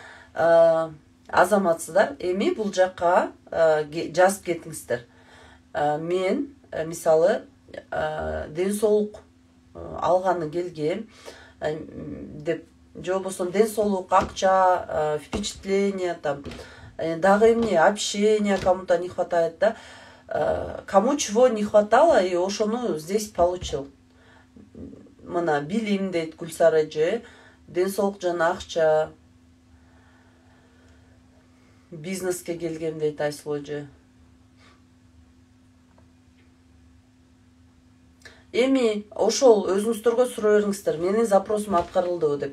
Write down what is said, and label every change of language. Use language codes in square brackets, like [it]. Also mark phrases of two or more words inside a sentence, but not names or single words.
[ky] Эми бул жакка жазып кетиңиздер. Мен мисалы ден соолук алганы келгем деп, же болбосо ден соолук, акча, [ru] впечатление там, [ky] дагы эмне, [ru] общение кому-то не хватает, да? Кому чего не хватало, и ошону здесь получил. [ky] Мына билим дейт Гүлсара эже, ден соолук жана акча, бизнеске келгем дейт Айсулуу эже. Эми ошол өзүңүздөргө суроо бериңиздер, менин запросум аткарылдыбы деп.